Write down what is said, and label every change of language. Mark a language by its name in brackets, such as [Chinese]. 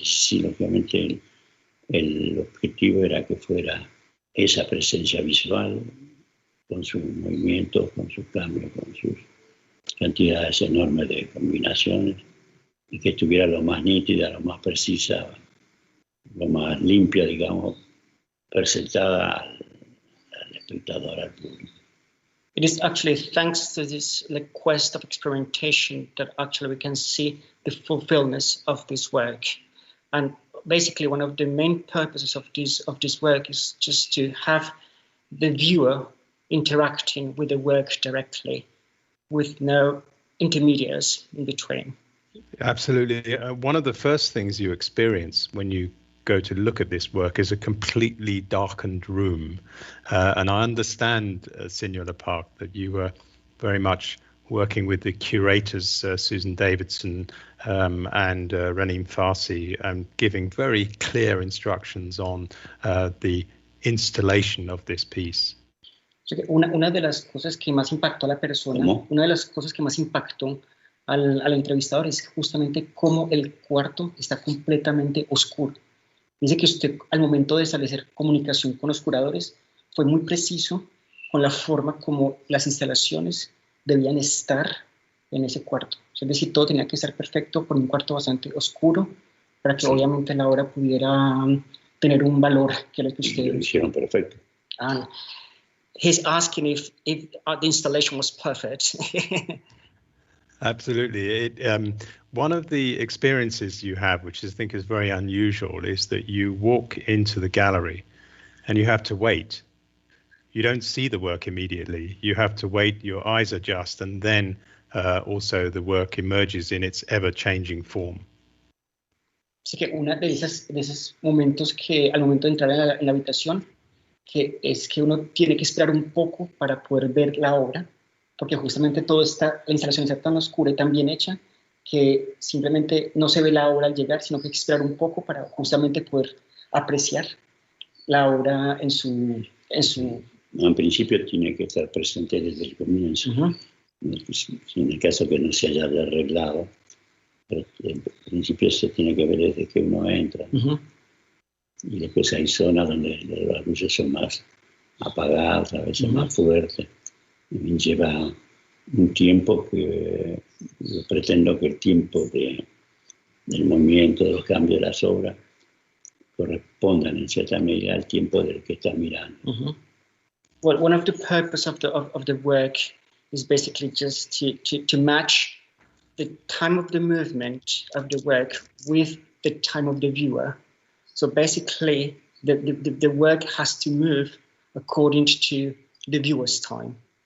[Spanish] Entonces, sí, lógicamente el objetivo era que fuera esa presencia visual, con sus movimientos, con sus cambios, con sus cantidades enormes de combinaciones, y que estuviera lo más nítida, lo más precisa, lo más limpia, digamos, presentada al espectador, al público. [English] It is actually thanks to this quest of experimentation that actually we can see the fulfillment of this work. And basically one of the main purposes of this work is just to have the viewer interacting with the work directly, with no intermediaries in between. Absolutely. One of the first things you experience when you go to look at this work is a completely darkened room. And I understand, Julio le Parc, that you were very much working with the curators, Susan Davidson and Ranim Farsi, and giving very clear instructions on the installation of this piece. [Spanish] Una de las cosas que más impactó a la persona, una de las cosas que más impactó al entrevistador es justamente cómo el cuarto está completamente oscuro. Dice que usted, al momento de establecer comunicación con los curadores, fue muy preciso con la forma como las instalaciones debían estar en ese cuarto. Es decir, todo tenía que estar perfecto por un cuarto bastante oscuro para que obviamente la obra pudiera tener un valor que lo que usted... Lo hicieron perfecto. [English] He's asking if the installation was perfect. Absolutely. One of the experiences you have, which I think is very unusual, is that you walk into the gallery and you have to wait. You don't see the work immediately. You have to wait, your eyes adjust, and then also the work emerges in its ever-changing form. [Spanish] Así que uno de esos momentos que al momento de entrar en la habitación, que es que uno tiene que esperar un poco para poder ver la obra, porque justamente la instalación está tan oscura y tan bien hecha que simplemente no se ve la obra al llegar, sino que hay que esperar un poco para justamente poder apreciar la obra en su... En principio tiene que estar presente desde el comienzo. En el caso que no se haya arreglado, pero en principio se tiene que ver desde que uno entra. Y después hay zonas donde las luces son más apagadas, a veces más fuertes. Y lleva un tiempo que yo pretendo que el tiempo del movimiento, de los cambios de las obras, correspondan en cierta medida al tiempo del que está mirando. [English] Well, one of the purpose of the work is basically just to match the time of the movement of the work with the time of the viewer. So basically, the work has to move according to the viewer's time.